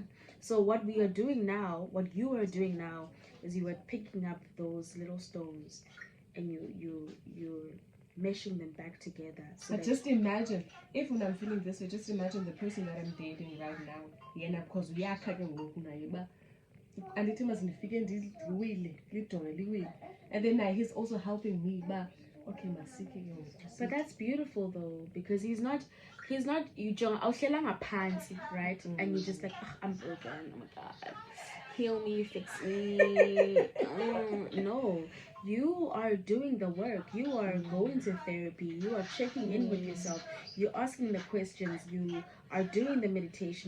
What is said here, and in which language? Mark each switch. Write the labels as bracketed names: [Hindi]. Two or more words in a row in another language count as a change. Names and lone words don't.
[English] So what we are doing now, what you are doing now, is you are picking up those little stones, and you're meshing them back together. So but just imagine, if when I'm feeling this way, just imagine the person that I'm dating right now. Yeah, because we are talking [Xhosa] andithi mazindifike ndidliwile lijonge liwile, [English] and then he's also helping me [Xhosa] uba okay masike ke ngoku. [English] But that's beautiful though, because he's not you [Xhosa] awuhlelanga phansi, [English] right? And you're just like, I'm broken, oh my god, heal me, fix me. No, you are doing the work. You are going to therapy. You are checking in with yourself. You're asking the questions. You are doing the meditation.